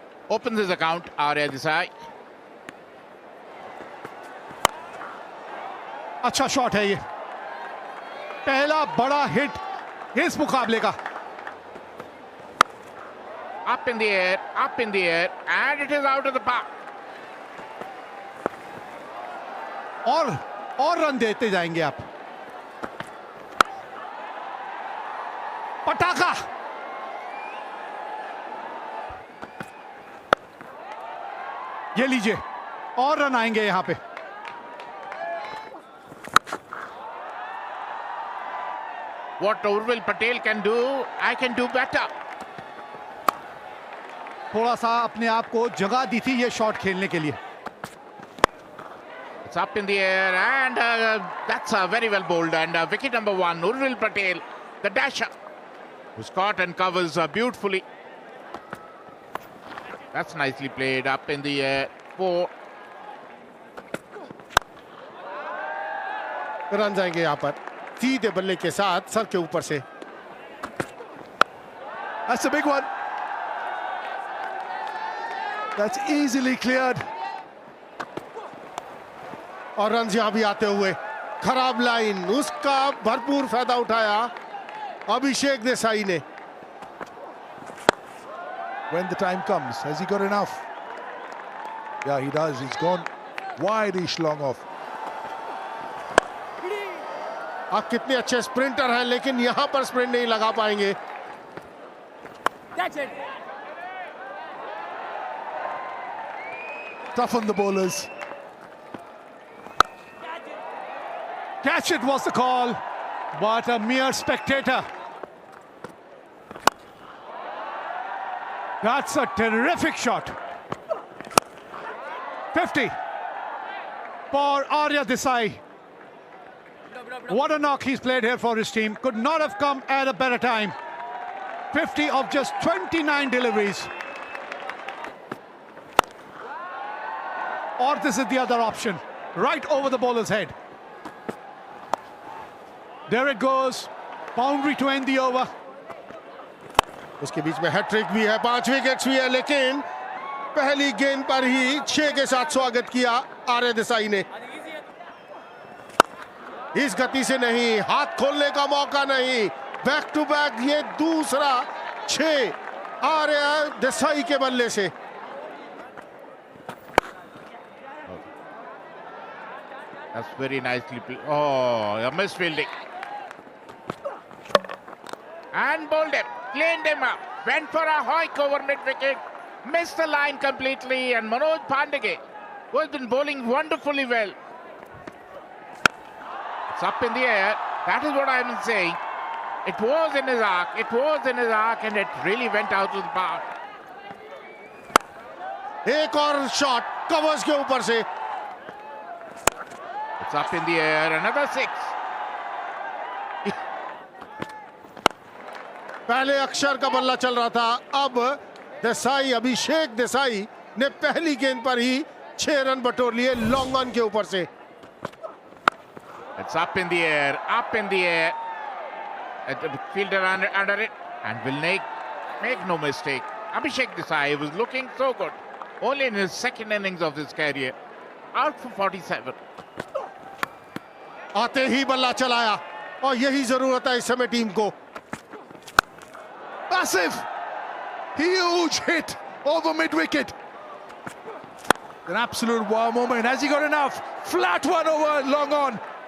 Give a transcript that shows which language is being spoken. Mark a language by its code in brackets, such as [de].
[en] Opens his account, Arya Desai. [hi] अच्छा shot है ये, पहला बड़ा हिट इस मुकाबले का। [en] Up in the air, and it is out of the park. [hi] और रन देते जाएंगे आप। पटाखा, ये लीजिए, और रन आएंगे यहां पे। [en] What Urvil Patel can do, I can do better. [hi] थोड़ा सा अपने आप को जगह दी थी ये शॉट खेलने के लिए। [en] It's up in the air, and that's very well bowled. And wicket number 1, Urvil Patel, the dasher, who's caught and covers beautifully. That's nicely played. Up in the air, 4. [hi] Run जाएंगे यहाँ पर सीधे बल्ले के साथ सर के ऊपर से। [en] That's a big one. That's easily cleared. [hi] और रन यहाँ भी आते हुए, खराब लाइन, उसका भरपूर फायदा उठाया अभिषेक देसाई ने। [en] When the time comes, has he got enough? Yeah, he does. He's gone wide-ish long off. [hi] आप कितने अच्छे स्प्रिंटर हैं, लेकिन यहां पर स्प्रिंट नहीं लगा पाएंगे। [en] Tough on the bowlers. Catch it was the call, but a mere spectator. That's a terrific shot. 50 for Arya Desai. What a knock he's played here for his team. Could not have come at a better time. 50 of just 29 deliveries. Or this is the other option, right over the bowler's head. There it goes, boundary to end the over. [hi] उसके बीच में hat trick भी है, 5 wickets भी है, लेकिन पहली गेंद पर ही 6 के साथ स्वागत किया आर्य देसाई ने। इस गति से नहीं, हाथ खोलने का मौका नहीं, बैक टू बैक ये दूसरा 6 आर्य देसाई के बल्ले से। [en] That's very nicely played. Oh, a misfielding. And bowled him, cleaned him up, went for a hoik over mid-wicket, missed the line completely, and Manoj Pandey, who has been bowling wonderfully well. It's up in the air. That is what I am saying. It was in his arc, and it really went out of the park. [hi] एक और shot covers के ऊपर से। [en] It's up in the air, another 6. [hi] पहले अक्षर का बल्ला चल रहा था, अब देसाई, अभिषेक देसाई ने पहली गेंद पर ही 6 रन बटोर लिए लॉन्ग ऑन के ऊपर से। [en] It's up in the air, The fielder under it, and will make no mistake. Abhishek Desai was looking so good, only in his second innings of his career. Out for 47. [hi] आते ही बल्ला चलाया, और यही जरूरत है इस समय टीम को। [en] Massive! Huge hit over mid-wicket. An absolute wow moment. Has he got enough? Flat one over long on.